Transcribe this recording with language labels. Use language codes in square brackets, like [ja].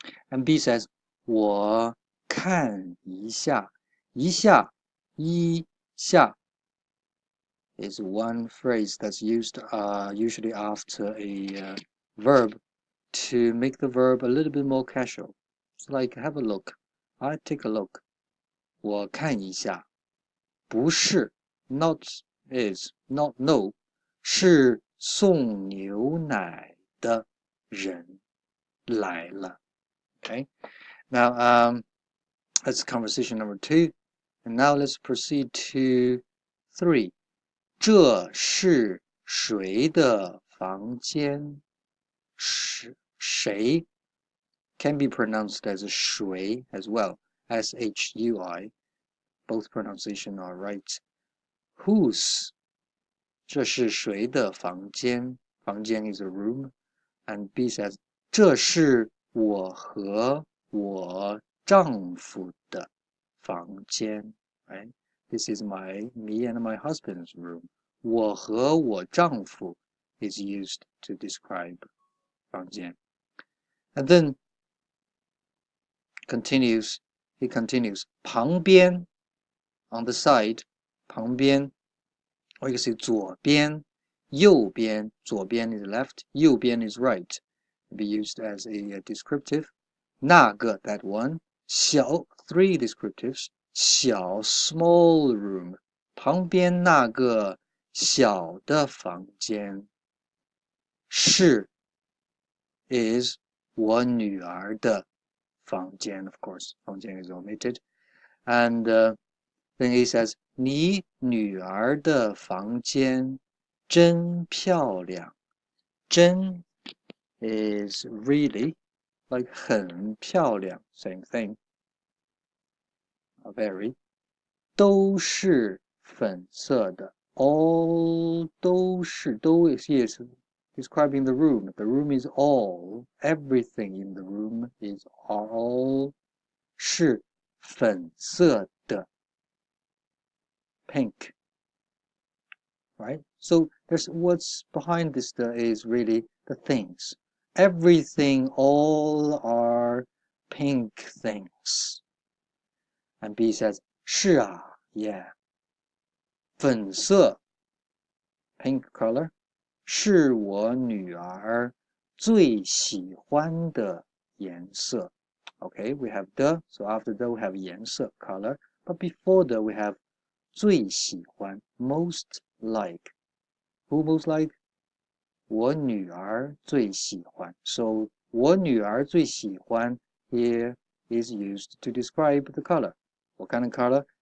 [en] And B says, [zh] 我看一下. [en] 一下is one phrase that's used usually after a verb to make the verb a little bit more casual. It's like have a look. I take a look. [zh] 我看一下. 不是 [en] not is not no [zh] 是送牛奶的人来了. [en] Okay. Now that's conversation number 2. And now let's proceed to 3. [zh] 这是谁的房间? [en] 谁 can be pronounced as 谁 as well. S-H-U-I. Both pronunciation are right. Whose? [zh] 这是谁的房间? [en] 房间 is a room. And B says, [zh] 这是我和我丈夫的房间. [en] Right? This is me and my husband's room. [zh] 我和我丈夫 [en] is used to describe 房间. And then he continues, 旁边 on the side, 旁边 or you can say 左边, 右边 左边 is left, 右边 is right. Be used as a descriptive. 那个 that one. 小 3 descriptives. [zh] 小 [en] small room. [zh] 旁边那个小的房间。是 is 我女儿的房间 of course. [en] 房间 is omitted. And then he says, [zh] 你女儿的房间真漂亮. [en] 真 is really like [zh] 很漂亮 [en] same thing. Very. [zh] 都是粉色的. [en] All 都是 is describing the room. The room is all. Everything in the room is all [zh] 是粉色的. [en] Pink. Right? So there's what's behind this is really the things. Everything, all are pink things. And B says, 是啊, yeah. [zh] 粉色 pink color 是我女儿最喜欢的颜色. [en] Okay, we have the, so after the we have 颜色 color, but before the we have 最喜欢 most like. Who most like? [zh] 我女儿最喜欢. [en] So [zh] 我女儿最喜欢 [en] here is used to describe the color. What kind of color?